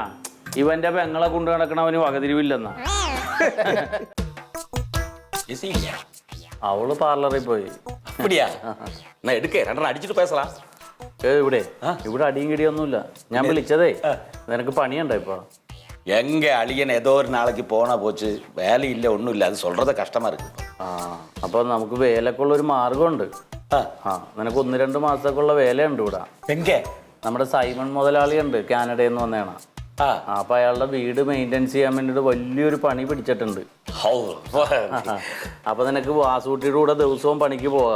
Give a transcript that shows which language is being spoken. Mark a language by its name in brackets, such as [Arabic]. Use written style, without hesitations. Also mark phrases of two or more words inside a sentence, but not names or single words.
[Malayalam] ഇവന്റെ പെങ്ങളെ കൊണ്ടു നടക്കണവന് വകതിരിവില്ലെന്നാ. അവള് പാർലറിൽ പോയി. ഇവിടെ അടിയും കിടിയൊന്നുമില്ല. ഞാൻ വിളിച്ചതേ നിനക്ക് പണിയുണ്ടോ ഇപ്പൊ? [Tamil] எங்க அழியன் ஏதோ ஒரு நாளைக்கு போனா போச்சு, வேலை இல்லை ஒன்றும் இல்லை, அது சொல்றத கஷ்டமா இருக்கு. [Malayalam] അപ്പൊ നമുക്ക് വേലക്കുള്ള ഒരു മാർഗമുണ്ട്. നിനക്ക് 1-2 മാസത്തേക്കുള്ള വേലയുണ്ട് ഇവിടെ. നമ്മുടെ സൈമൺ മുതലാളിയുണ്ട്, കാനഡയിൽ നിന്ന് വന്നേണ. അപ്പൊ അയാളുടെ വീട് മെയിൻ്റെനൻസ് ചെയ്യാൻ വേണ്ടിട്ട് വലിയൊരു പണി പിടിച്ചിട്ടുണ്ട്. അപ്പൊ നിനക്ക് വാസൂട്ടിയുടെ കൂടെ ദിവസവും പണിക്ക് പോകാം.